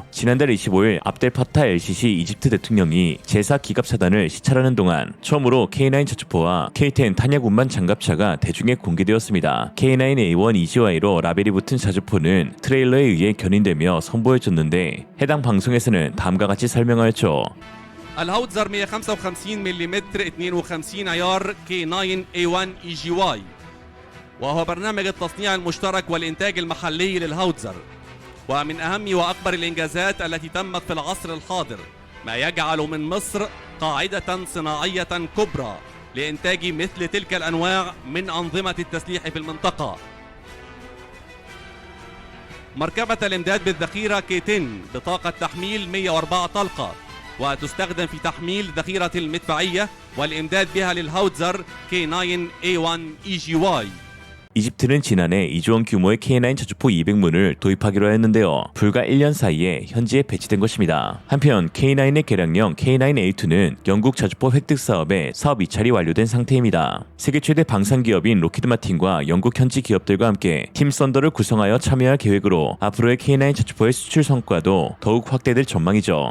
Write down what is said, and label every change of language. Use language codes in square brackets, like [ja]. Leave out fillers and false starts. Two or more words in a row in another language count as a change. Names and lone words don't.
[ko] 지난달 25일 압델파타 LCC 이집트 대통령이 제4 기갑사단을 시찰하는 동안 처음으로 K9 자주포와 K10 탄약 운반 장갑차가 대중에 공개되었습니다. K9A1 EGY로 라벨이 붙은 자주포는 트레일러에 의해 견인되며 선보여졌는데 해당 방송에서는 다음과 같이 설명하였죠. [ar] الهاوتزر 155 ملم 52 عيار K9A1 EGY، وهو برنامج التصنيع المشترك والإنتاج المحلي للهاوتزر، ومن أهم وأكبر الإنجازات التي تمت في العصر الحاضر، ما يجعل من مصر قاعدة صناعية كبرى لإنتاج مثل تلك الأنواع من أنظمة التسليح في المنطقة. مركبة الإمداد بالذخيرة K10 بطاقة تحميل 104 طلقة، وتستخدم في تحميل ذخيرة المدفعية والإمداد بها للهاوتزر K9A1 EGY. [ko] 이집트는 지난해 2조 원 규모의 K9 자주포 200문을 도입하기로 했는데요. 불과 1년 사이에 현지에 배치된 것입니다. 한편 K9의 개량형 K9A2는 영국 자주포 획득 사업에 사업 이찰이 완료된 상태입니다. 세계 최대 방산 기업인 로키드 마틴과 영국 현지 기업들과 함께 팀 썬더를 구성하여 참여할 계획으로 앞으로의 K9 자주포의 수출 성과도 더욱 확대될 전망이죠.